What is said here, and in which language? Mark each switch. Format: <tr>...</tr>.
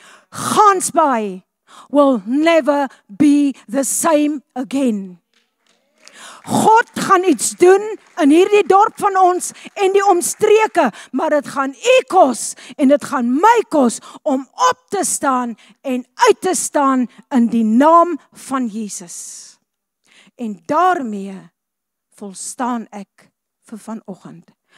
<en>Gansbaai will never be the same again.</en> <af>God gaan iets doen in hierdie dorp van ons en die omstreke, maar dit gaan u kos en dit gaan my kos om op te staan en uit te staan in die naam van Jesus. En daarmee volstaan ek vir vanoggend.</af>